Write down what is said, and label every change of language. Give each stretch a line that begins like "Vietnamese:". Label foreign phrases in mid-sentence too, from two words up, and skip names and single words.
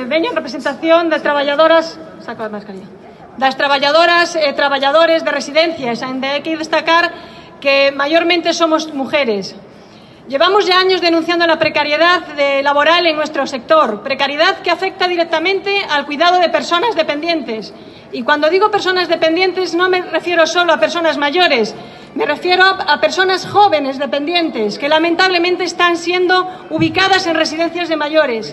Galician: veño en representación das traballadoras, saco a mascarilla, das traballadoras e traballadores de residencias, onde hai que destacar que
Spanish: mayormente somos mujeres. Llevamos ya años denunciando la precariedad laboral en nuestro sector, precariedad que afecta directamente al cuidado de personas dependientes. Y cuando digo personas dependientes no me refiero solo a personas mayores, me refiero a personas jóvenes dependientes que lamentablemente están siendo ubicadas en residencias de mayores.